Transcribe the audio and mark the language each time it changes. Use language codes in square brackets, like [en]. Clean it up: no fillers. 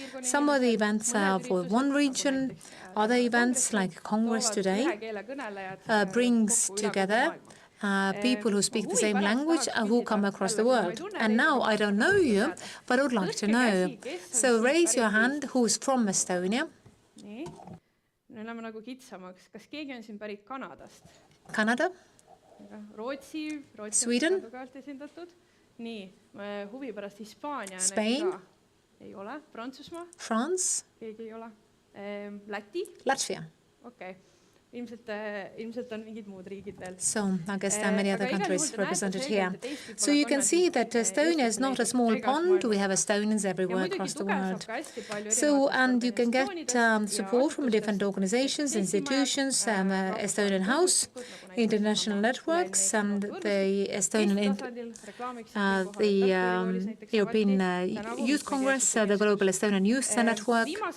[en] Some of the events are for one region, other events like Congress today brings together people who speak the same language and who come across the world. And now I don't know you, but I would like to know. So raise your hand who's from Estonia. [et] Me oleme nagu kitsamaks. Kas keegi on siin pärit Kanadast? [en] Canada. [et] Rootsi [en] Sweden. [et] Tugevalt esindatud. Nii, huvi pärast Hispaania. [en] Spain. [et] Ei ole. Prantsusmaa. [en] France. [et] Keegi ei ole. Läti. [en] Latvia. [et] Okei. Ilmselt on mingid muud riigid veel. [en] So I guess there are many other countries represented here. So you can see that Estonia is not a small pond. We have Estonians everywhere across the world. So, and you can get support from different organizations, institutions, Estonian House, international networks, and the Estonian, the European Youth Congress, the Global Estonian Youth Network.